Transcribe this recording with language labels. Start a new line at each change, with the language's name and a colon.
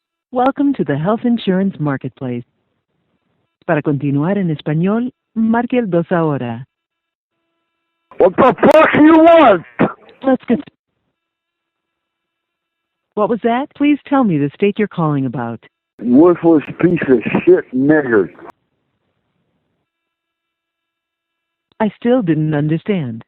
English: Welcome to the Health Insurance Marketplace.
Spanish: Para continuar en español, marque el 2 ahora.
English: What the fuck do you want? Let's get... What was that? Please tell me the state you're calling about. Worthless piece of shit nigger. I still didn't understand.